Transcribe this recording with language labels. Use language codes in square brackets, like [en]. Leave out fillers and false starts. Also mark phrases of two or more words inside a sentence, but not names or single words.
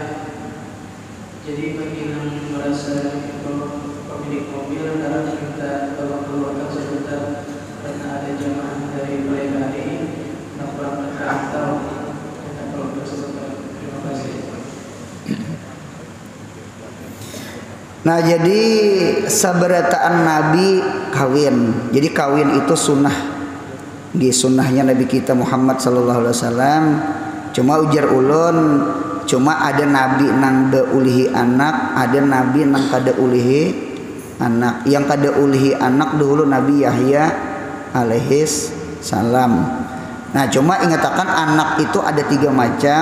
[id] Jadi bagi yang merasa pemilik mobil harap kita tolong keluarkan sebentar karena ada jamaah dari hari yang berangkat ke Antau. Kita keluarkan sebentar. Terima kasih. [bjn] Nah jadi sabarataan Nabi kawin. [id] Jadi kawin itu sunnah. Di sunnahnya Nabi kita Muhammad [ar] صلى الله عليه وسلم. [bjn] Cuma ujar ulun, cuma ada Nabi nang ulihi anak, ada Nabi nang kada ulihi anak. Yang kada ulihi anak dahulu Nabi Yahya [ar] عليه السلام. [bjn] Nah cuma ingatakan anak itu ada 3 macam.